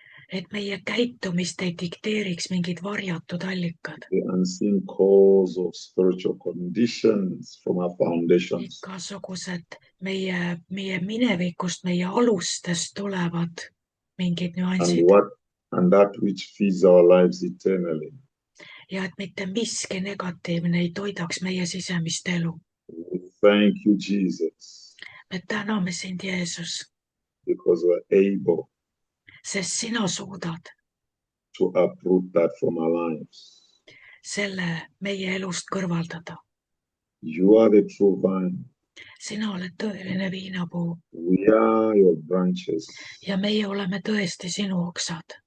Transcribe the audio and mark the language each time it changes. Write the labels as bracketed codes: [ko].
[et] et meie käitumist ei dikteeriks mingid varjatud allikad, [en] the unseen cause of spiritual conditions from our foundations. [et] igasugused meie minevikust, meie alustest tulevad mingid nüansid [en] And that which feeds our lives eternally. [et] ja et mitte miski negatiivne ei toidaks meie sisemist elu. [en] We thank you, Jesus, [et] Me täname sind, Jeesus, [en] because we're able [et] sest sina suudad [en] to uproot that from our lives. [et] selle meie elust kõrvaldada. [en] You are the true vine. [et] Sina oled tõeline viinapuu [en] We are your branches. [et] ja meie oleme tõesti sinu oksad